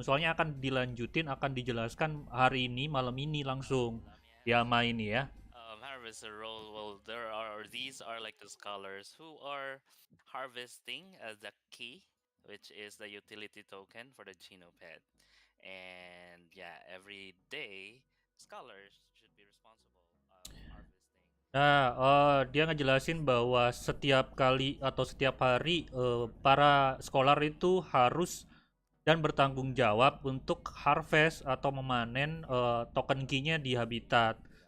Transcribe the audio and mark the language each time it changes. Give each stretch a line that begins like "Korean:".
Indonesian: Soalnya akan dilanjutin, akan dijelaskan hari ini, malam ini langsung. Ya main ya.
English: Harvester role. Well, these are like the scholars who are harvesting the key, which is the utility token for the Genopet. And yeah, every day scholars should be responsible of harvesting
Indonesian: Nah, dia ngejelasin bahwa setiap kali atau setiap hari para scholar itu harus dan bertanggung jawab untuk harvest atau memanen token key-nya di habitat.